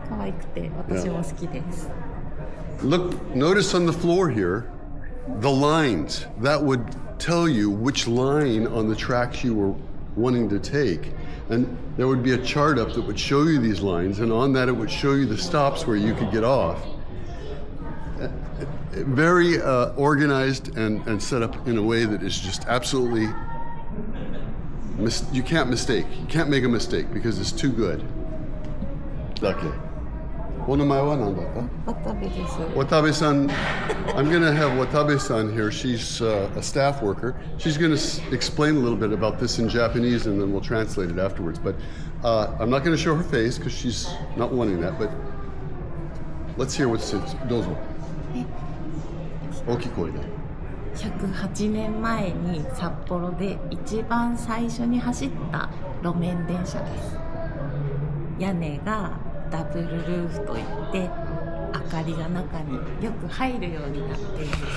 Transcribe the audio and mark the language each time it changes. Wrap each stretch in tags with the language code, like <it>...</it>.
<ja>可愛くて私も好きです。</ja> <en>Look, notice on the floor here, the lines. That would tell you which line on the tracks you were wanting to take. And there would be a chart up that would show you these lines, and on that it would show you the stops where you could get off. Very organized and set up in a way that is just absolutely, you can't mistake. You can't make a mistake because it's too good.</en> <ja>Okay. お名前は何だった？渡部です。</ja> <en>Watabe-san, I'm going to have Watabe-san here. She's a staff worker. She's going to explain a little bit about this in Japanese, and then we'll translate it afterwards. But I'm not going to show her face because she's not wanting that. But let's hear what it says.</en> <ja>どうぞ。大きい声で。 108年前に札幌で一番最初に走った路面電車です。屋根がダブルルーフといって明かりが中によく入るようになっている。</ja>